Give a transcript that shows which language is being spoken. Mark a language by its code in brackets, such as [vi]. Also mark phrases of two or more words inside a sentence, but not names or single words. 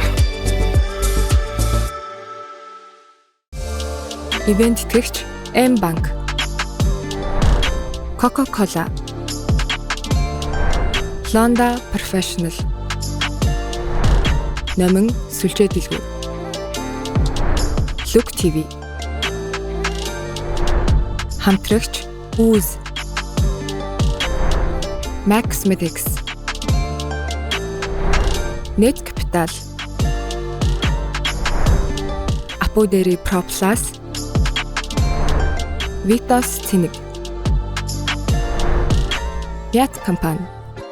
[mn] Ивент тэтгэгч M-Bank, Coca-Cola, Londa Professional, Номин сүлжээ дэлгүүр, Look TV, хамтрагч Ooze, Max Medics, Net Capital, Apoderi Pro Plus, Vitas Цэник, Ят компани